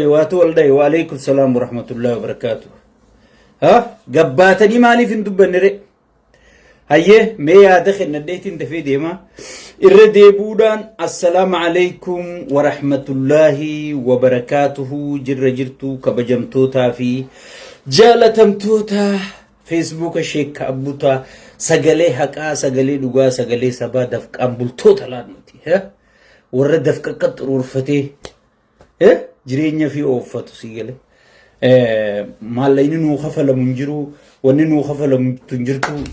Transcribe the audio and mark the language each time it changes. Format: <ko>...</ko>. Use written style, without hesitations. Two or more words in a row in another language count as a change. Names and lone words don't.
<ar>وعليكم السلام ورحمة الله وبركاته.</ar> <om>Gabbaatanii maaliif hin dubbanne ree? Hayyee mee yaada kennadheetiin dafee deema. Irra deebuudhaan</om> <ar>السلام عليكم ورحمة الله وبركاته</ar> <om>jirtu kabajamtootaa fi jaalatamtoota Facebook Sheeka Buta sagalee haqaa sagalee dhugaa sagalee sabaa dafqaan bultoota laannuti warra dafqa qaxxuruurfatee jireenya fi ooffatu sigale maallayni nuu kafalamu hin jiru wanni nuu kafalamtu hin jirtu</om>